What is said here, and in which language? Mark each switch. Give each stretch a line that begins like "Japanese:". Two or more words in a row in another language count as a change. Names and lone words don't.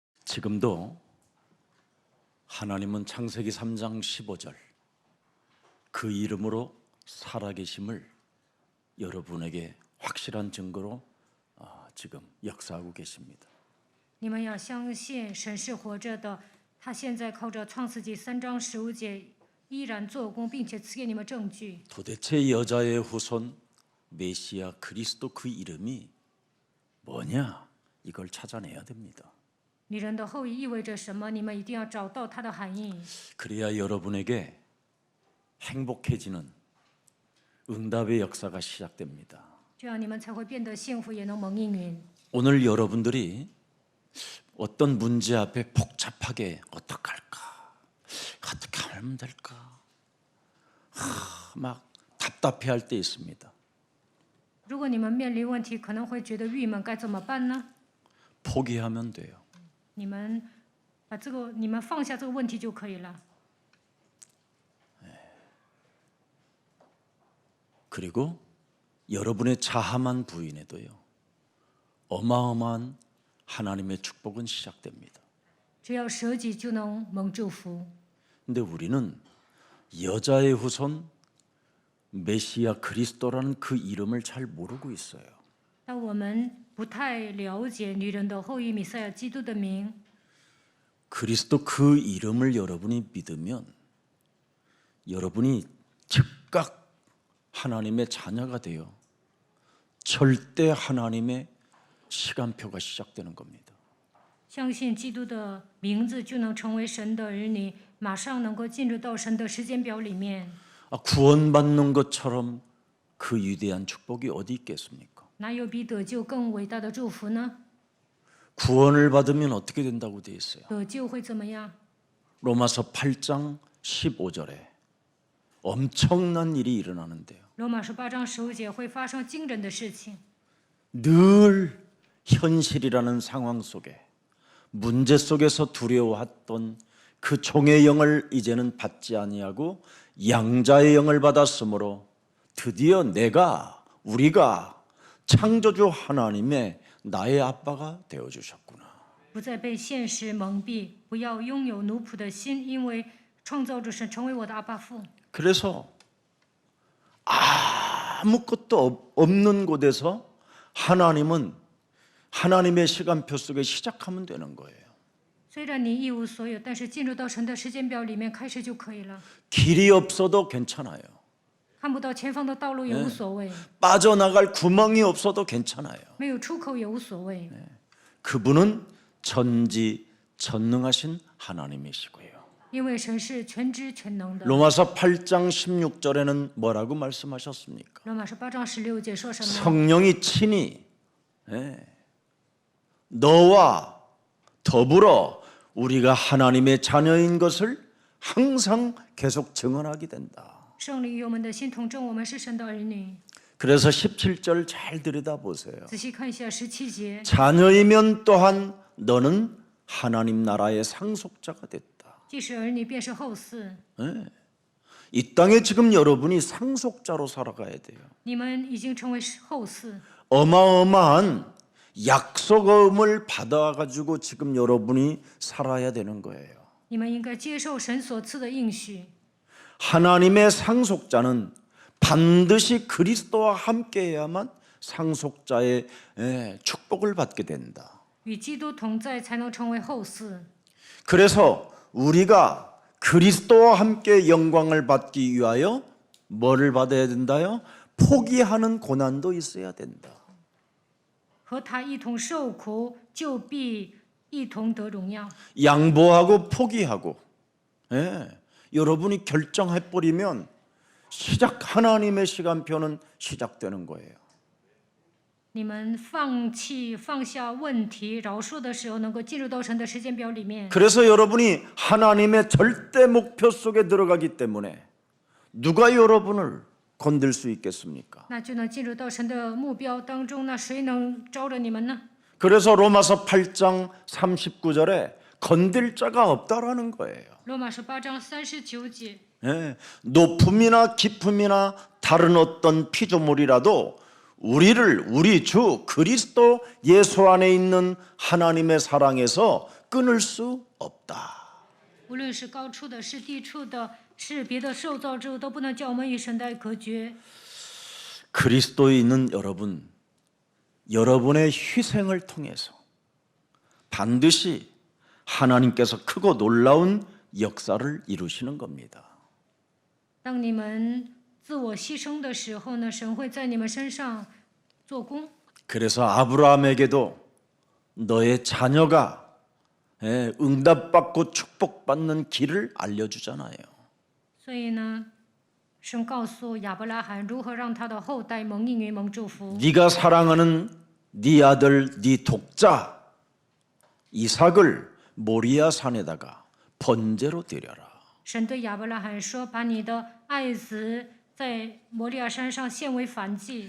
Korean: 지금도 하나님은 창세기 3장 15절 그 이름으로 살아계심을 여러분에게 확실한 증거로 지금 역사하고 계십니다.
Chinese: 你们要相信神是活着的，他现在靠着创世纪3章15节依然做工，并且赐给你们证据。
Korean: 도대체 여자의 후손 메시아 그리스도 그 이름이 뭐냐? 이걸 찾아내야 됩니다.
Chinese: 女人的后裔意味着什么？你们一定要找到它的含义。
Korean: 그래야 여러분에게 행복해지는 응답의 역사가 시작됩니다.
Chinese: 这样你们才会变得幸福，也能蒙应允。
Korean: 오늘 여러분들이 어떤 문제 앞에 복잡하게 어떡할까? 어떻게 하면 될까? 막 답답해할 때 있습니다.
Chinese: 如果你们面临问题，可能会觉得郁闷，该怎么办呢？
Korean: 포기하면 돼요.
Chinese: 你们放下这个问题就可以了。
Korean: 그리고 여러분의 자함한 부인에도요. 어마어마한 하나님의 축복은 시작됩니다.
Chinese: 只要舍己，就能蒙祝福。
Korean: 근데 우리는 여자의 후손 메시아 그리스도라는 그 이름을 잘 모르고 있어요.
Chinese: 但我们不太了解女人的后裔弥赛亚基督的名。
Korean: 그리스도 그 이름을 여러분이 믿으면 여러분이 즉각 하나님의 자녀가 되어 절대 하나님의 시간표가 시작되는 겁니다.
Chinese: 相信基督的名字，就能成为神的儿女，马上能够进入到神的时间表里面。
Korean: 구원받는 것처럼 그 위대한 축복이 어디 있겠습니까?
Chinese: 哪有比得救更伟大的祝福呢？
Korean: 구원을 받으면 어떻게 된다고 되어 있어요?
Chinese: 得救会怎么样？
Korean: 로마서 8장 15절에 엄청난 일이 일어나는데요.
Chinese: 罗马书8章15节会发生惊人的事情。
Korean: 늘 현실이라는 상황 속에 문제 속에서 두려워했던 그 종의 영을 이제는 받지 아니하고 양자의 영을 받았으므로 드디어 우리가 창조주 하나님의 나의 아빠가 되어 주셨구나.
Chinese: 不再被现实蒙蔽，不要拥有奴仆的心，因为创造主神成为我的阿爸父。
Korean: 그래서 아무것도 없는 곳에서 하나님은 하나님의 시간표 속에 시작하면 되는 거예요.
Chinese: 虽然你一无所有，但是进入到神的时间表里面开始就可以了。
Korean: 길이 없어도 괜찮아요.
Chinese: 看不到前方的道路也无所谓，
Korean: 빠져나갈 구멍이 없어도 괜찮아요.
Chinese: 没有出口也无所谓。
Korean: 그분은 전지전능하신 하나님이시고요.
Chinese: 因为神是全知全能的。
Korean: 로마서 8장 16절에는 뭐라고 말씀하셨습니까?
Chinese: 罗马书8章16节说什么？
Korean: 성령이 친히 너와 더불어 우리가 하나님의 자녀인 것을 항상 계속 증언하게 된다.
Chinese: 圣灵与我们的心同证，我们是神的儿女。
Korean: 그래서 17절 잘 들여다보세요.
Chinese: 仔细看一下17节，
Korean: 자녀이면 또한 너는 하나님 나라의 상속자가 됐다.
Chinese: 既是儿女，便是后嗣。
Korean: 이 땅에 지금 여러분이 상속자로 살아가야 돼요.
Chinese: 你们已经成为后嗣，
Korean: 어마어마한 약속음을 받아가지고 지금 여러분이 살아야 되는 거예요.
Chinese: 你们应该接受神所赐的应许。
Korean: 하나님의 상속자는 반드시 그리스도와 함께해야만 상속자의 축복을 받게 된다.
Chinese: 与基督同在，才能成为后嗣。
Korean: 그래서 우리가 그리스도와 함께 영광을 받기 위하여 뭐를 받아야 된다요? 포기하는 고난도 있어야 된다.
Chinese: 和他一同受苦，就必一同得荣耀。
Korean: 양보하고 포기하고 여러분이 결정해버리면 하나님의 시간표는 시작되는 거예요.
Chinese: 你们放下问题，饶恕的时候，能够进入到神的时间表里面。
Korean: 그래서 여러분이 하나님의 절대 목표 속에 들어가기 때문에 누가 여러분을 건들 수 있겠습니까?
Chinese: 那就能进入到神的目标当中，那谁能招着你们呢？
Korean: 그래서 로마서 8장 39절에 건들 자가 없다라는 거예요.
Chinese: 罗马书8章39节，
Korean: 높음이나 깊음이나 다른 어떤 피조물이라도 우리 주 그리스도 예수 안에 있는 하나님의 사랑에서 끊을 수 없다.
Chinese: 无论是高处的，是低处的，是别的受造之物，都不能叫我们与神的隔绝。
Korean: 그리스도에 있는 여러분, 여러분의 희생을 통해서 반드시 하나님께서 크고 놀라운 역사를 이루시는 겁니다.
Chinese: 当你们自我牺牲的时候呢，神会在你们身上做工。
Korean: 그래서 아브라함에게도 너의 자녀가 응답받고 축복받는 길을 알려주잖아요.
Chinese: 所以呢，神告诉亚伯拉罕如何让他的后代蒙应允、蒙祝福。
Korean: 네가 사랑하는 네 아들, 네 독자 이삭을 모리아 산에다가 번제로 드려라.
Chinese: 神对亚伯拉罕说：“把你的爱子在摩利亚山上献为燔祭。”